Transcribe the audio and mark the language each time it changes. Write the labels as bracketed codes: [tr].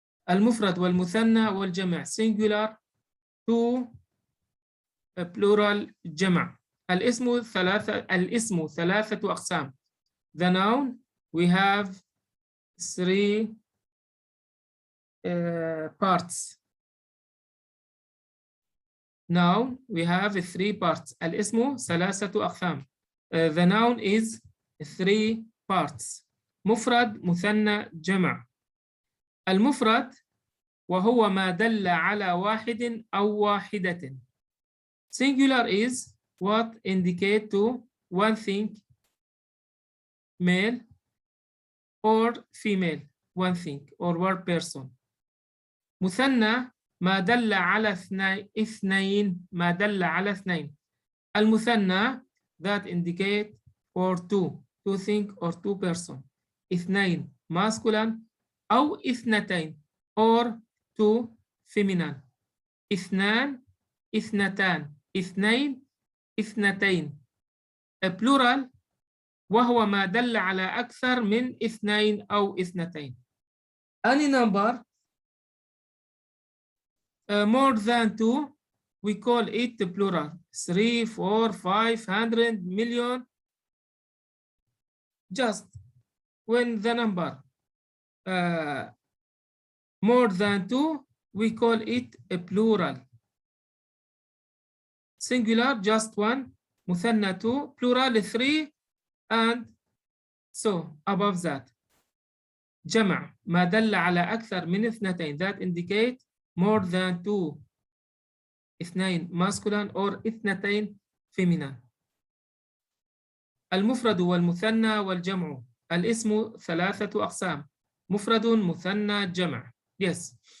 [ar] المفرد والمثنى والجمع [en] singular two plural [ar] جمع. الاسم ثلاثة أقسام. [en] The noun we have three parts. Noun we have three parts. [ar] الاسم ثلاثة أقسام. [en] The noun is three parts. [ar] مفرد مثنى جمع. المفرد وهو ما دل على واحد أو واحدة. [en] Singular is what indicate to one thing, male or female, one thing or one person. [ar] مثنى ما دل على اثنين ما دل على اثنين. [en] المثنى that indicate for two thing or two person. اثنين masculine أو اثنتين or two feminine. [ar] اثنان اثنتان اثنين اثنتين. [en] A plural [ar] وهو ما دل على أكثر من اثنين أو اثنتين. [en] Any number more than two we call it plural. 3, 4, 500, million. Just when the number more than two we call it a plural. Singular just one, مثنى two, plural three, and so above that. [ar] جمع ما دل على أكثر من اثنتين [en] that indicate more than two. اثنين masculine or اثنتين feminine. [ar] المفرد والمثنى والجمع. الاسم ثلاثة أقسام. مفرد مثنى جمع. Yes.